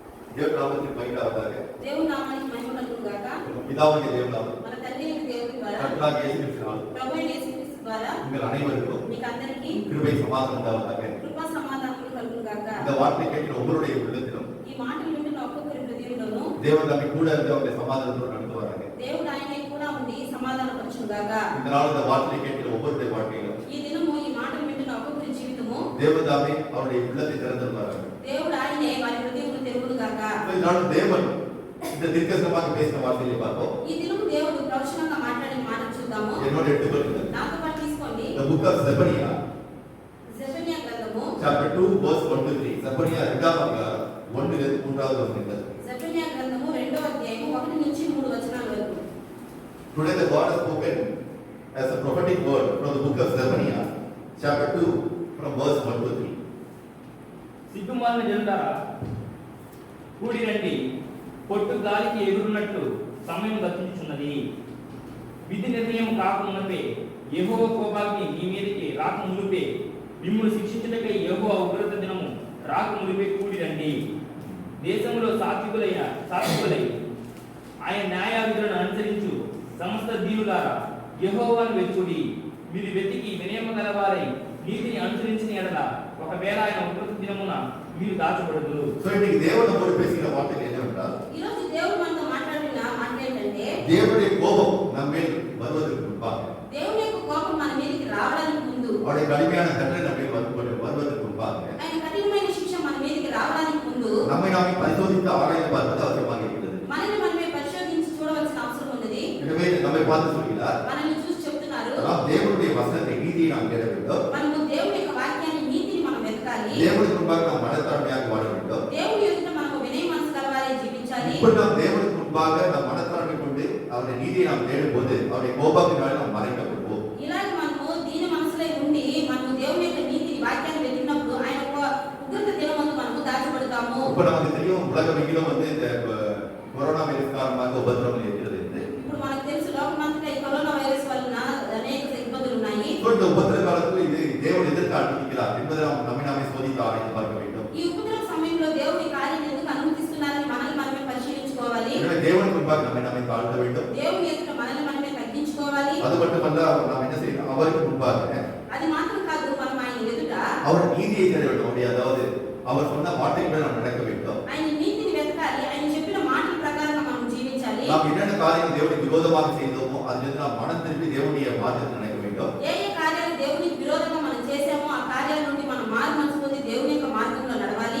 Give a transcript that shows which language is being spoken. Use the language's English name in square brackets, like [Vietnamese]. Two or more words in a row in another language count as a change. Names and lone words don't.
[Telugu] దేవుని నామానికి మహిమ కలుగుగాక. దేవుని నామానికి మహిమ కలుగుగాక. பிதாவாகிய దేవుని నామం మన తండ్రి అయిన దేవుని ద్వారా [Tamil] கர்த்தராகிய இயேசு கிறிஸ்து நாமம் [Telugu] ప్రభు అయిన యేసుక్రీస్తు ద్వారా [Tamil] உங்கள் அனைவருக்கும் [Telugu] మీకు అందరికీ [Tamil] கிருபை சமாதானம் உண்டாவதாக. [Telugu] కృపా సమాధానములు కలుగుగాక. [Tamil] இந்த வார்த்தை கேட்கிற ஒவ்வொருடைய உள்ளத்திலும் [Telugu] ఈ మాటలు వింటున్న ఒక్కొక్కరి హృదయంలోనూ [Tamil] தேவன் தம்மை கூட இருந்து அவருடைய சமாதானத்தோடு நடந்து வராங்க. [Telugu] దేవుడు ఆయనే కూడా ఉండి సమాధానపరచుగాక. [Tamil] இந்த நாள் இந்த வார்த்தையை கேட்கிற ஒவ்வொருடைய வாழ்க்கையிலும் [Telugu] ఈ దినము ఈ మాటలు వింటున్న ఒక్కొక్కరి జీవితము [Tamil] தேவன் தாமே அவருடைய உள்ளத்தை திறந்துள்ளார். [Telugu] దేవుడు ఆయనే వారి హృదయమును తెరువుగాక. [Tamil] இதனால தேவன் இந்த தீர்க்கதரிசனமாக பேசின வார்த்தையை பார்ப்போம். [Telugu] ఈ దినము దేవుడు ప్రవచనంగా మాట్లాడిన మాట చూద్దాము. [Tamil] என்னோட எடுத்துக்கொள்ளுங்கள். [Telugu] నాతో పాటు తీసుకోండి. [English] The book of Zephaniah [Telugu] జెఫన్యా గ్రంథము [English] chapter 2 verse 1 to 3. [Telugu] Zephaniah 2వ అధ్యాయం 1 నుండి 3వ వచనం. జెఫన్యా గ్రంథము 2వ అధ్యాయం 1 నుంచి 3 వచనాల వరకు. [English] Today the God has spoken as a prophetic word from the book of Zephaniah chapter 2 from verse 1 to 3. [Telugu] సిగ్గుమాలిన జనులారా కూడి రండి, పొట్టు గాలికి ఎగురున్నట్టు సమయం గతించుచున్నది. విధి నిర్ణయం కాకమునపే యెహోవా కోపాగ్ని మీ మీదకి రాకమునుపే మిమ్మును శిక్షించుటకై యెహోవా ఉగ్రత దినము రాకమునుపే కూడి రండి. దేశంలో సాత్వికులై ఆయన న్యాయావిధులను అనుసరించు సమస్త దీనులారా యెహోవాను వెతుకుడి. మీరు వెతికి వినయము గలవారై నీతిని అనుసరించిన ఎడల ఒకవేళ ఆయన ఉగ్రత దినమున మీరు దాచబడదు. [Tamil] So இன்னைக்கு தேவன் நம்மோடு பேசுகிற வார்த்தை என்னவென்றால், [Telugu] ఈ రోజు దేవుడు మనతో మాట్లాడిన మాట ఏంటంటే, [Tamil] தேவனுடைய கோபம் நம்மேல் வருவதற்கு முன்பாக, [Telugu] దేవుని యొక్క కోపం మన మీదకి రావడానికి ముందు, [Tamil] அவருடைய கடுமையான தண்டனை நம்மேல் வருவதற்கு முன்பாக, [Telugu] ఆయన కఠినమైన శిక్ష మన మీదకి రావడానికి ముందు [Tamil] நம்மை நாமே பரிசோதித்து ஆராய்ந்து பார்ப்பது அவசியமாக இருக்கிறது. [Telugu] మనల్ని మనమే పరిశోధించి చూడవలసిన అవసరం ఉన్నది. [Tamil] எனவே நம்மை பார்த்து சொல்கிறார், [Telugu] మనల్ని చూసి చెప్తున్నారు, [Tamil] நாம் தேவனுடைய வசனத்தை நீதியை நாம் தேட வேண்டும். [Telugu] మనము దేవుని యొక్క వాక్యాన్ని నీతిని మనం వెతకాలి. [Tamil] தேவனுக்கு முன்பாக நாம் மனத்தாழ்மையாக வாழ வேண்டும். [Telugu] దేవుని ఎదుట మనము వినయ మనసు గలవారే జీవించాలి. [Tamil] இப்ப நாம் தேவனுக்கு முன்பாக நாம் மனத்தாழ்மை கொண்டு அவருடைய நீதியை நாம் தேடும் போது அவருடைய கோபத்தினால் நாம் மறைக்கப்படுவோம். [Telugu] ఇలాగ మనము దీని మనసులో ఉండి మనము దేవుని యొక్క నీతిని వాక్యాన్ని వెతికినప్పుడు ఆయన ఉగ్రత దినమందు మనము దాచబడతాము. [Tamil] இப்ப நமக்கு தெரியும் உலகமெங்கிலும் இந்த கொரோனா வைரஸ் காரணமாக உபத்திரவம் இருக்கிறது. [Telugu] ఇప్పుడు మనకు తెలుసు లోకమంతటా ఈ కరోనా వైరస్ వలన అనేక ఇబ్బందులు ఉన్నాయి. [Tamil] இந்த உபத்திர காலத்தில் இது தேவன் எதற்கு அனுமதிக்கிறார் என்பதை நாம் நம்மை நாமே சோதித்து ஆராய்ந்து பார்க்க வேண்டும். [Telugu] ఈ ఉపద్రవ సమయంలో దేవుని కార్యం ఎందుకు అనుమతిస్తున్నారని మనల్ని మనమే పరిశీలించుకోవాలి. [Tamil] எனவே தேவனுக்கு முன்பாக நம்மை நாமே தாழ்த்த வேண்டும். [Telugu] దేవుని ఎదుట మనల్ని మనమే తగ్గించుకోవాలి. [Tamil] அது மட்டுமல்ல, நாம் என்ன செய்யணும், அவருக்கு முன்பாக [Telugu] అది మాత్రం కాదు, మనం ఆయన ఎదుట [Tamil] அவர் நீதியை தேட வேண்டும். அதாவது அவர் சொன்ன வார்த்தைகளை நாம் நடக்க வேண்டும். [Telugu] ఆయన నీతిని వెతకాలి. ఆయన చెప్పిన మాటల ప్రకారంగా మనం జీవించాలి. [Tamil] நாம் என்னென்ன காரியங்கள் தேவனுக்கு விரோதமாக செய்தோமோ அதிலிருந்து நாம் மனம் திரும்பி தேவனுடைய மாற்றத்தை நினைக்க வேண்டும். [Telugu] ఏ ఏ కార్యాలు దేవునికి విరోధంగా మనం చేసామో ఆ కార్యాల నుండి మనం మారు మనసు పొంది దేవుని యొక్క మార్గంలో నడవాలి.